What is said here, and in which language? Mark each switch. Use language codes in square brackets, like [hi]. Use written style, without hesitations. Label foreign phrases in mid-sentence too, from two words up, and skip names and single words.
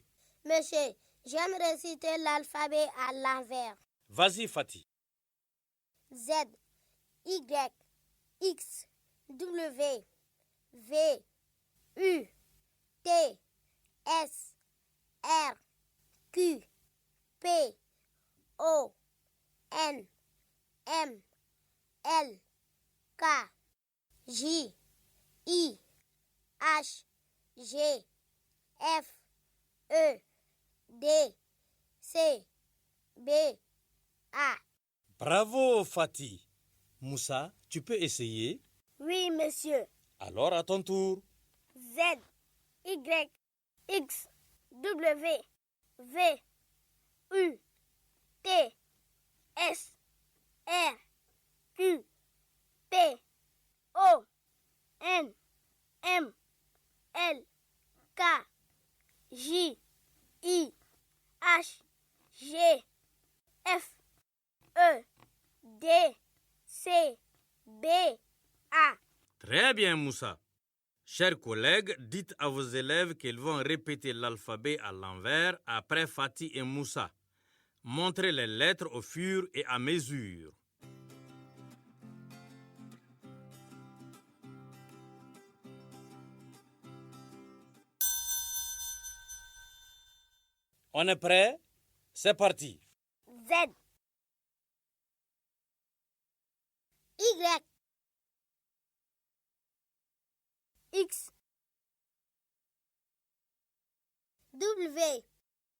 [fr] Monsieur, j'aime réciter l'alphabet à l'envers. Vas-y Fatih. Z, Y, X, W, V, U, T, S, R, Q, P, O, N, M, L, K, J, I, H, G, F, E, D, C, B, A. Bravo Fatih. Moussa, tu peux essayer? Oui, monsieur. Alors à ton tour. Z, Y, X, W, V, U, T, S, R, Q, P, O, N, M, L, K, J, I, H, G, F, E, D, C, B, A. Très bien Moussa. Chers collègues, dites à vos élèves qu'ils vont répéter l'alphabet à l'envers après Fatih et Moussa. Montrez les lettres au fur et à mesure. On est prêt? C'est parti. Z, Y, X, W,